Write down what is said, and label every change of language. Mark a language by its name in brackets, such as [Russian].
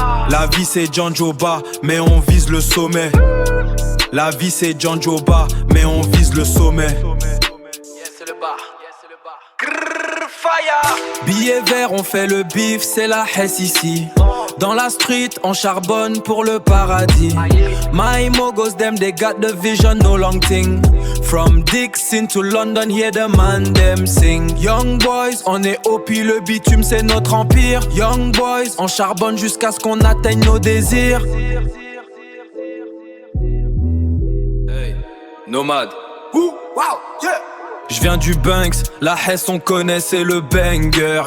[French] La vie c'est John Joba, mais on vise le sommet. La vie c'est John Joba, mais on vise le sommet. Yeah, c'est le bar. Grrr, fire. Billet vert, on fait le bif, c'est la hesse ici. Dans la street, on charbonne pour le paradis. [English] My mogos, them, they got the vision, no long thing. From Dixon to London, hear the man, them sing. Young boys, [French] on est au puis le bitume, c'est notre empire. [English] Young boys, [French] on charbonne jusqu'à ce qu'on atteigne nos désirs. Hey, nomade. Ouh, wow, yeah. Je viens du Banks, la Hesse on connaît c'est le banger.